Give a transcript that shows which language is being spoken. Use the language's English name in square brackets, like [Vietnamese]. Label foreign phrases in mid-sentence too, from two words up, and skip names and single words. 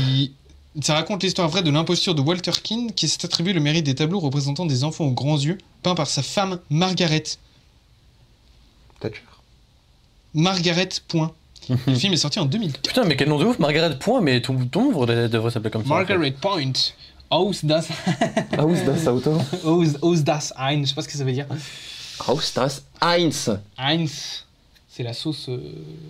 [French] Ça raconte l'histoire vraie de l'imposture de Walter King qui s'est attribué le mérite des tableaux représentant des enfants aux grands yeux peints par sa femme Margaret. Thatcher. Margaret Point. Le film est sorti en 2004. Putain, mais quel nom de ouf, Margaret Point, mais ton nom devrait s'appeler comme ça. Margaret Point. [German] Aus das... Aus das Auto. Aus das ein. [French] Je sais pas ce que ça veut dire. [German] Aus das Eins. Eins. [French] C'est la sauce...